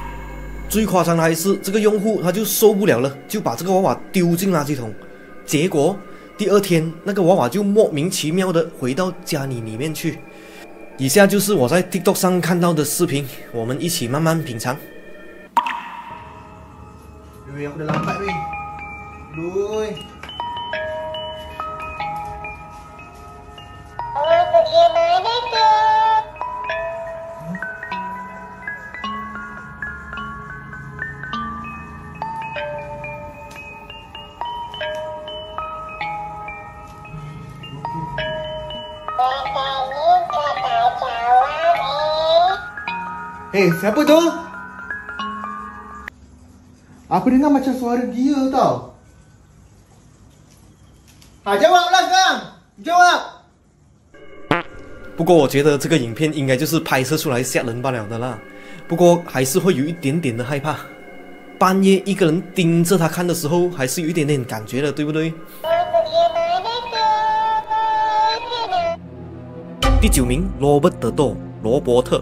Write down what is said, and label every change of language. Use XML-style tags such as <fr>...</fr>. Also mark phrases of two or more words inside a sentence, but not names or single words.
<zh>最夸张的还是这个用户他就受不了了，就把这个娃娃丢进垃圾桶。结果第二天那个娃娃就莫名其妙的回到家里面去。以下就是我在 TikTok 上看到的视频，我们一起慢慢品尝。</zh> <ms>Aku dah lambat weh. Lui. Awak pergi mana tu? Katanya kau tak jawab Eh, siapa tu? Aku dengar macam suara dia tau. Jawablah sekarang. Jawab.</ms> <zh>不过我觉得这个影片应该就是拍摄出来吓人罢了的啦，不过还是会有一点点的害怕。半夜一个人盯着他看的时候，还是有一点点感觉的，对不对？第9名 Robert the Doll 罗伯特。</zh>